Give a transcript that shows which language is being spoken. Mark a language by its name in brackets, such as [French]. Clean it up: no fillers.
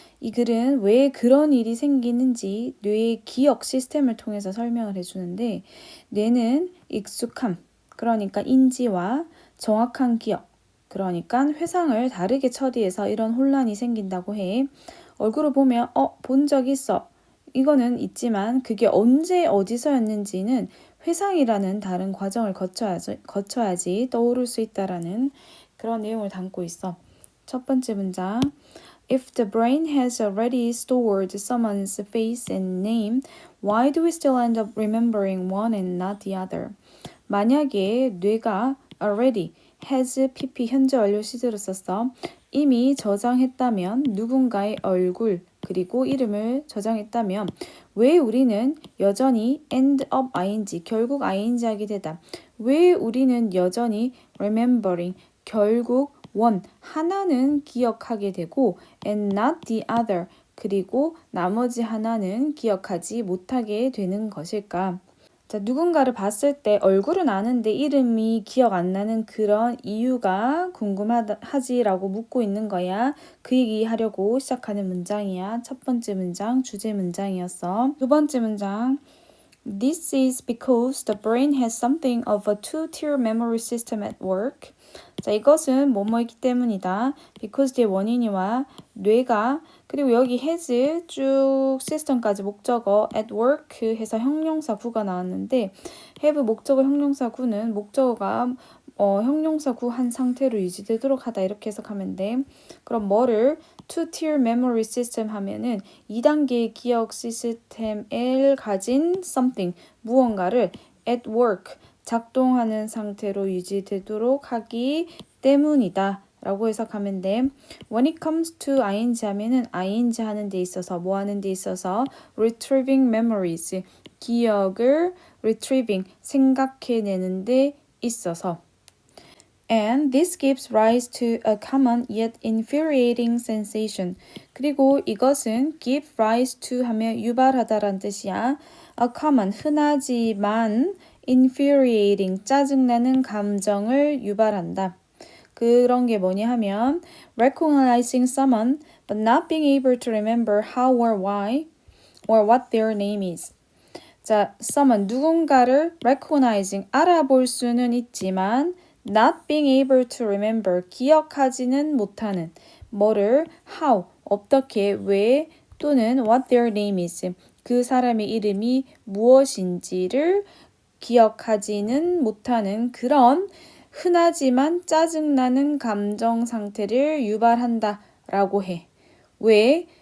[Korean] 이 글은 왜 그런 일이 생기는지 뇌의 기억 시스템을 통해서 설명을 해주는데, 뇌는 익숙함, 그러니까 인지와 정확한 기억, 그러니까 회상을 다르게 처리해서 이런 혼란이 생긴다고 해. 얼굴을 보면 본 적 있어. 이거는 있지만 그게 언제 어디서였는지는 회상이라는 다른 과정을 거쳐야지 떠오를 수 있다라는 그런 내용을 담고 있어. 첫 번째 문장. [English] If the brain has already stored someone's face and name, why do we still end up remembering one and not the other? [Korean] 만약에 뇌가 already has pp 현재 완료 시제로 썼어. 이미 저장했다면 누군가의 얼굴 그리고 이름을 저장했다면 왜 우리는 여전히 end up ing 결국 ing 하게 되다. 왜 우리는 여전히 remembering 결국 one 하나는 기억하게 되고 and not the other 그리고 나머지 하나는 기억하지 못하게 되는 것일까? 자, 누군가를 봤을 때 얼굴은 아는데 이름이 기억 안 나는 그런 이유가 궁금하지라고 묻고 있는 거야. 그 얘기 하려고 시작하는 문장이야. 첫 번째 문장, 주제 문장이었어. 두 번째 문장. [English] This is because the brain has something of a two-tier memory system at work. [Korean] 자, 이것은 뭐뭐이기 때문이다. because 뒤에 원인이와 뇌가 그리고 여기 has 쭉 시스템까지 목적어 at work 해서 형용사 구가 나왔는데 have 목적어 형용사 구는 목적어가 형용사 구 한 상태로 유지되도록 하다 이렇게 해석하면 돼. 그럼 뭐를 two-tier memory system 하면은 2단계의 기억 시스템을 가진 something 무언가를 at work 작동하는 상태로 유지되도록 하기 때문이다 라고 해석하면 돼. [English] When it comes to ing [Korean] 하면은 ing 하는 데 있어서 뭐 하는 데 있어서 retrieving memories 기억을 retrieving 생각해내는 데 있어서 [English] And this gives rise to a common yet infuriating sensation. [Korean] 그리고 이것은 give rise to 하면 유발하다란 뜻이야. A common 흔하지만 infuriating 짜증나는 감정을 유발한다. [English] 그런 게 뭐냐 하면 recognizing someone but not being able to remember how or why or what their name is. [Korean] 자, someone 누군가를 recognizing 알아볼 수는 있지만 not being able to remember 기억하지는 못하는 뭐를 how 어떻게 왜 또는 what their name is 그 사람의 이름이 무엇인지를 기억하지는 못하는 그런 흔하지만 짜증나는 감정 상태를 유발한다 라고 해. 왜?